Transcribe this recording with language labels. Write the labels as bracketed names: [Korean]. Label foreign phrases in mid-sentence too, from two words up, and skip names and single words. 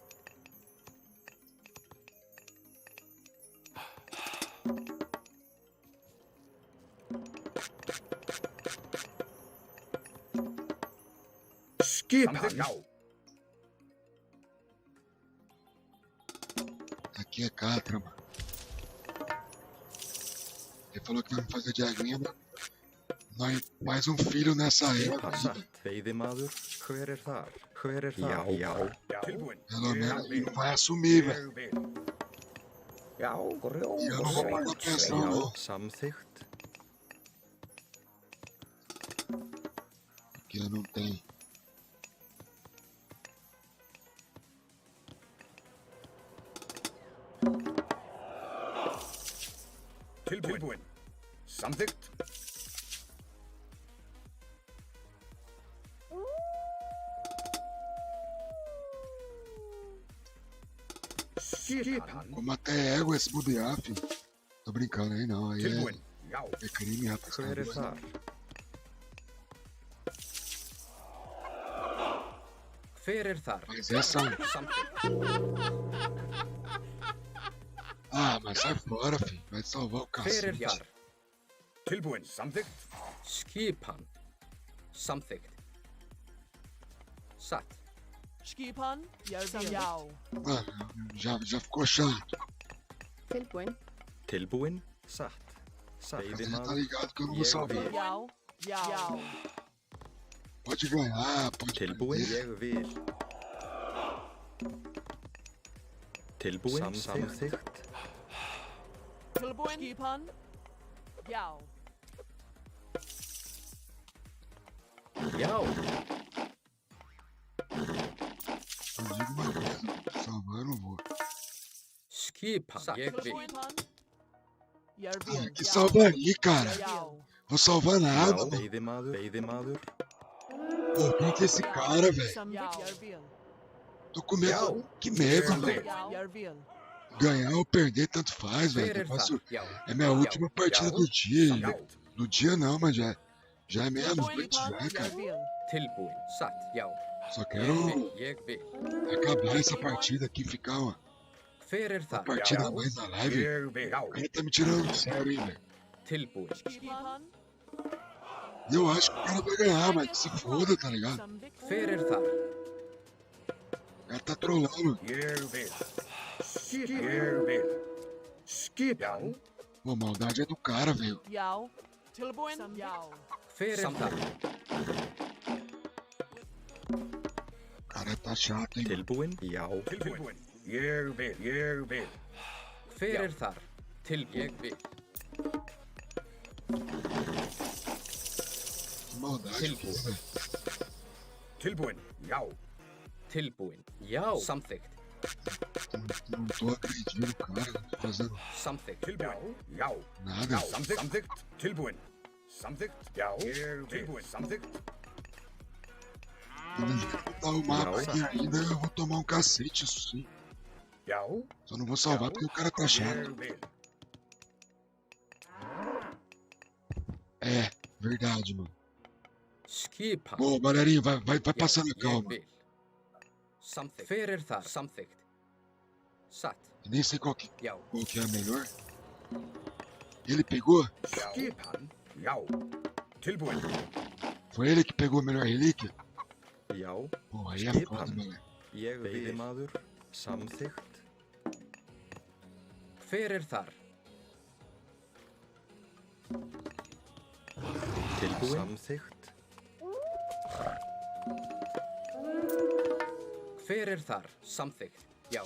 [Icelandic] Skipan. Já. [Portuguese] Aqui é Catra, mano. Ele falou que vai me fazer de aguinha, mano. Nós mais um filho nessa época. [Icelandic] Skipan. Satt. Veiðimaður. Hver er þar? Hver er það? Já. Tilbúin. [Portuguese] Pelo menos ele não vai assumir, velho. [Icelandic] Ég vil. Já, [Portuguese] E eu não vou pagar pensão, [Icelandic] Já. [Portuguese] não. [Icelandic] Samþykkt. [Portuguese] Porque eu não tenho. [Icelandic] Tilbúin. Samþykkt. Skipan. [Portuguese] Como até égua esse bobear, filho. Tô brincando aí, não. Aí [Icelandic] Tilbúin. Já. [Portuguese] é crime, rapaz. [Icelandic] Hver er þar? Hver er þar? [Portuguese] Mas essa. [Icelandic] Samþykkt. [Portuguese] Ah, mas sai fora, filho. Vai salvar o [Icelandic] Hver er [Portuguese] cacete. [Icelandic] þar? Tilbúin. Samþykkt. Skipan. Samþykkt. Satt. Skipan. Já. [Portuguese] Mano, já ficou chato. [Icelandic] Tilbúin. Tilbúin. Satt. Satt. [Portuguese] Você tá [Icelandic] Veiðimaður. [Portuguese] ligado que eu não vou [Icelandic] Ég [Portuguese] salvar. [Icelandic] vil. Já. [Portuguese] Pode ganhar, pode [Icelandic] Tilbúin. [Portuguese] perder. [Icelandic] Ég vil. Tilbúin. Samþykkt. Tilbúin. Skipan. Já. Já. [Portuguese] Eu digo uma coisa. Salvar eu não vou. [Icelandic] Skipan. Ég vil. Skipan. [Portuguese] Ah, que salva aí, cara. [Icelandic] Já. [Portuguese] Vou salvar nada, [Icelandic] Já. [Portuguese] mano. [Icelandic] Veiðimaður. Veiðimaður. [Portuguese] Pô, quem que é esse cara, velho? [Icelandic] Samþykkt. [Portuguese] Tô com medo. Que medo, mano. [Icelandic] Já. [Portuguese] Ganhar ou perder, tanto faz, [Icelandic] Hver [Portuguese] velho. [Icelandic] er [Portuguese] Eu faço- [Icelandic] þar? Já. [Portuguese] É minha última partida do dia. [Icelandic] Samþykkt. [Portuguese] Do dia não, mas já é meia-noite, já, cara. [Icelandic] Tilbúin. Satt. Já. [Portuguese] Só [Icelandic] Ég [Portuguese] quero [Icelandic] vil. Ég vil. [Portuguese] acabar essa partida aqui e ficar uma [Icelandic] Hver er þar? [Portuguese] partida a mais na live. [Icelandic] Ég vil. Já. [Portuguese] O cara tá me tirando do sério, hein, velho. [Icelandic] Tilbúin. Skipan. [Portuguese] E eu acho que o cara vai ganhar, mas que se foda, tá ligado? [Icelandic] Samþykkt. Hver er þar? [Portuguese] O cara tá trolando. [Icelandic] Ég vil. Ég vil. Skipan. [Portuguese] Pô, maldade é do cara, velho. [Icelandic] Já. Tilbúin. Já. Hver er þar? [Portuguese] O cara tá chato, hein. [Icelandic] Tilbúin. Já. Tilbúin. Ég vil. Ég vil. Hver er þar? Tilbúin. Ég vil. [Portuguese] Que maldade, pô, velho. [Icelandic] Tilbúin. Já. Tilbúin. Já. Samþykkt. [Portuguese] Não tô agredindo o cara, não tô fazendo [Icelandic] Samþykkt. Tilbúin. Já. [Portuguese] nada. [Icelandic] Samþykkt. Samþykkt. Tilbúin. Samþykkt. Já. Ég vil. Tilbúin. Samþykkt. [Portuguese] Do jeito que tá o mapa aqui ainda, eu vou tomar um cacete, isso sim. [Icelandic] Já. [Portuguese] Só não vou salvar porque o cara tá chato. [Icelandic] Ég vil. [Portuguese] É, verdade, mano. [Icelandic] Skipan. [Portuguese] Ô, Maneirinho, vai passando a [Icelandic] Ég [Portuguese] calma. [Icelandic] vil. Samþykkt. Hver er þar? Samþykkt. Satt. [Portuguese] Eu nem sei qual que [Icelandic] Já. [Portuguese] é a melhor. Ele pegou? [Icelandic] Skipan. Já. Tilbúin. [Portuguese] Foi ele que pegou a melhor relíquia? [Icelandic] Já. [Portuguese] Boa, [Icelandic] ég Skipan. fóðum Ég vil. Veiðimaður. Samþykkt. Hver er þar? Tilbúin. Samþykkt. Hver er þar? Samþykkt. Já.